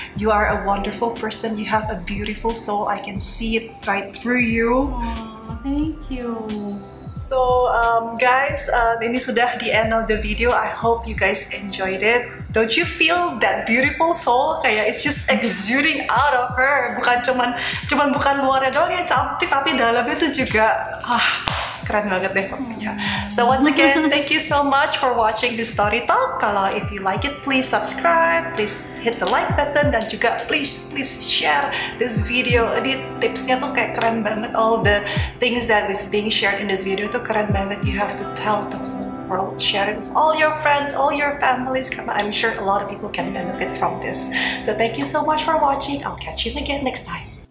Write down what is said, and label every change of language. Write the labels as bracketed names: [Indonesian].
[English] You are a wonderful person, you have a beautiful soul, I can see it right through you. Oh, thank you. So guys, [Indonesian] ini sudah [English] the end of the video. I hope you guys enjoyed it. Don't you feel that beautiful soul? [Indonesian] Kayak [English] it's just exuding out of her. [Indonesian] Bukan luarnya doang yang cantik, tapi dalamnya tuh juga keren banget deh pokoknya. [English] So once again, thank you so much for watching this story talk. [Indonesian] Kalau [English] if you like it, please subscribe, please hit the like button, [Indonesian] dan juga [English] please share this video. [Indonesian] Ini tipsnya tuh kayak keren banget. [English] All the things that is being shared in this video [Indonesian] tuh keren banget. [English] You have to tell the whole world, share it with all your friends, all your families, [Indonesian] karena [English] I'm sure a lot of people can benefit from this. So thank you so much for watching. I'll catch you again next time.